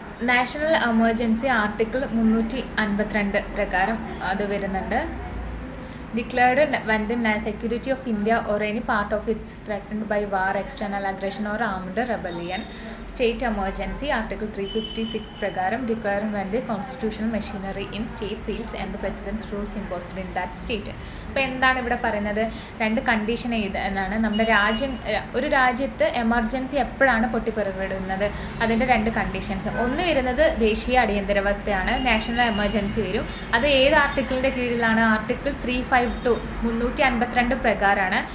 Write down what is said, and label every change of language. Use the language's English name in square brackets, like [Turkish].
[Malayalam] National emergency article 352 പ്രകാരം അത് വരുന്നുണ്ട്. [English] Declared when the security of India or any part of it is threatened by war, external aggression or armed rebellion. State emergency Article 356 [Malayalam] പ്രകാരം [English] declared when the constitutional machinery in state fails and the president's rules imposed in that state. [Malayalam] അപ്പോൾ എന്താണ് ഇവിടെ പറയുന്നത്? 2 condition എന്നാണ്. നമ്മുടെ ഒരു രാജ്യത്ത് emergency എപ്പോഴാണ് പൊട്ടിപ്പുറപ്പെടുന്നത്, അതിൻ്റെ 2 കണ്ടീഷൻസ്. ഒന്ന് വരുന്നത് ദേശീയ അടിയന്തരാവസ്ഥയാണ്, നാഷണൽ എമർജൻസി വരും. അത് ഏത് ആർട്ടിക്കിളിൻ്റെ കീഴിലാണ്? ആർട്ടിക്കിൾ 352 പ്രകാരമാണ്.